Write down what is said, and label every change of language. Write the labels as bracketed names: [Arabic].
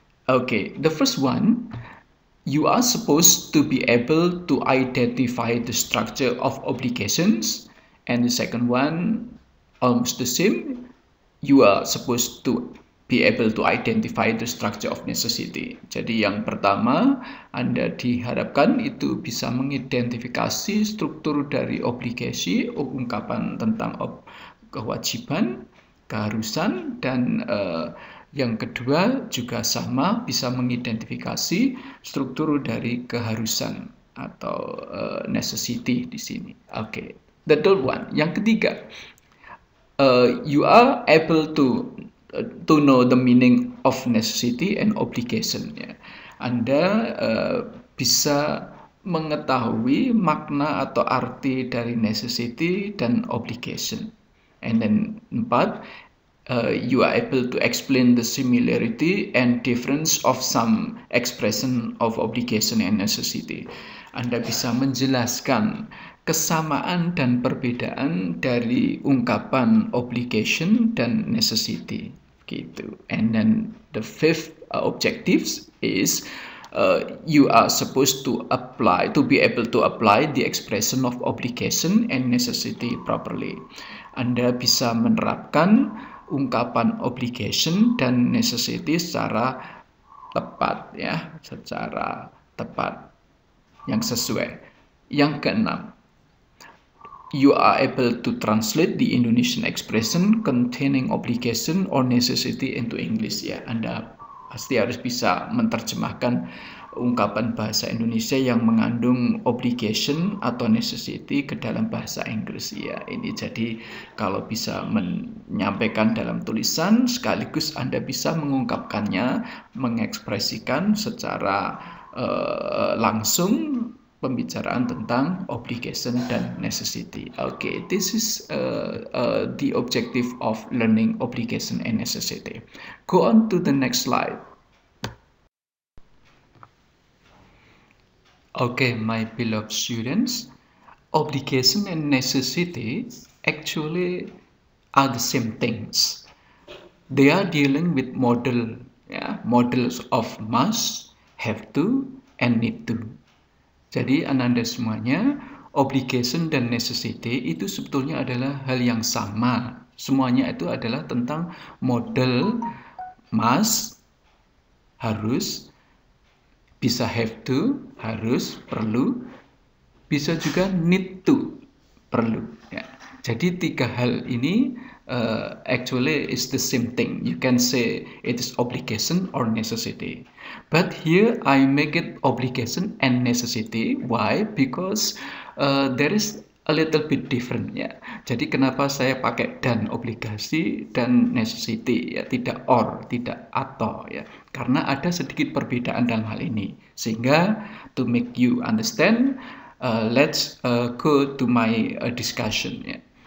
[English] Okay, the first one, you are supposed to be able to identify the structure of obligations, and the second one, almost the same, you are supposed to be able to identify the structure of necessity. [Indonesian] Jadi yang pertama, Anda diharapkan itu bisa mengidentifikasi struktur dari obligasi, ungkapan tentang kewajiban, keharusan, dan yang kedua juga sama bisa mengidentifikasi struktur dari keharusan atau necessity di sini. [English] Oke, the third one, [Indonesian] yang ketiga, [English] you are able to know the meaning of necessity and obligation. [Indonesian] Ya. Anda bisa mengetahui makna atau arti dari necessity dan obligation. [English] And then [Indonesian] empat, [English] you are able to explain the similarity and difference of some expression of obligation and necessity. [Indonesian] Anda bisa menjelaskan kesamaan dan perbedaan dari ungkapan obligation dan necessity gitu. [English] And then the fifth objectives is you are supposed to be able to apply the expression of obligation and necessity properly. [Indonesian] Anda bisa menerapkan ungkapan obligation dan necessity secara tepat, ya, secara tepat yang sesuai. Yang keenam, [English] you are able to translate the Indonesian expression containing obligation or necessity into English. [Indonesian] Ya, Anda pasti harus bisa menerjemahkan ungkapan bahasa Indonesia yang mengandung obligation atau necessity ke dalam bahasa Inggris. Ya, ini jadi kalau bisa menyampaikan dalam tulisan sekaligus Anda bisa mengungkapkannya, mengekspresikan secara langsung pembicaraan tentang obligation dan necessity. [English] Okay, this is the objective of learning obligation and necessity. Go on to the next slide. Okay, my beloved students, obligation and necessity actually are the same things. They are dealing with models of must, have to, and need to. [Indonesian] Jadi Ananda semuanya, obligation dan necessity itu sebetulnya adalah hal yang sama. Semuanya itu adalah tentang model must, harus, bisa have to, harus, perlu, bisa juga need to, perlu. Ya. Jadi tiga hal ini [English] actually is the same thing. You can say it is obligation or necessity. But here I make it obligation and necessity. Why? Because there is a little bit different. [Indonesian] Ya. Jadi kenapa saya pakai dan obligasi dan necessity, ya, tidak [English] or, [Indonesian] tidak atau, ya. Karena ada sedikit perbedaan dalam hal ini. Sehingga [English] to make you understand, let's go to my discussion. [Indonesian] Ya.